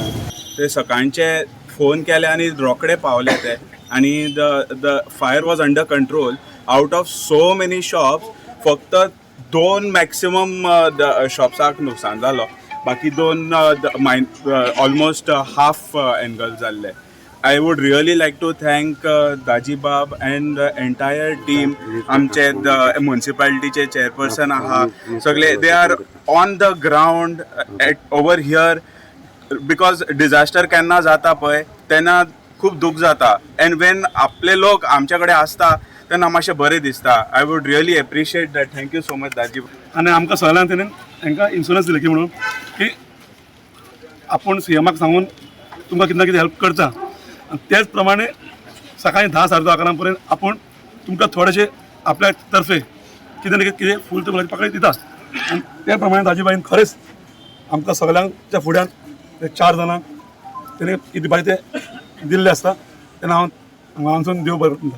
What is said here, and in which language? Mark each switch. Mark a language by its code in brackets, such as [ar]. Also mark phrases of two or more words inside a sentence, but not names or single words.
[kok] ते सकाळचे फोन केले आणि रोकडे पावले ते आणि [en] the fire was under control. out of so many shops [kok] फक्त 2 मॅक्सिमम शॉप्साक नुकसान जालो. बाकी 2 [en] almost half [kok] एंगल जाल्ले. [en] I would really like to thank Dajibab and the entire team. [kok] आमचे म्युनिसिपालिटीचे चेअरपर्सन आहा सगळे [en] they are on the ground over here because [kok] disaster केन्ना जाता पळय तेन्ना खूब दूख जाता [en] and when [kok] आपले लोक आमच्या कडेन आसता तेन्ना मातशें बरें दिसता. [en] I would really appreciate that. Thank you so much Dajibab. [kok] आणि आमकां सगळ्यांक तेणें तांकां इन्शुरन्स दिले की म्हणून की आपूण CMक सांगून तुमकां कितें ना कितें हेल्प करता आणि त्याच प्रमाणे सकाळी 10 साडे 10 अकरां पर्यंत आपण तुमकां थोडेशे आपल्या तर्फे कितें ना कितें फूल तुमकां पाकळी दिता आणि त्या प्रमाणे दाजीबाईन खरेंच आमकां सगळ्यांच्या फुड्यान ते 4 जाणांक तेणें कितें पाहिजे ते दिल्ले आसता तेन्ना हांव हांगासून देव बरें म्हणटा.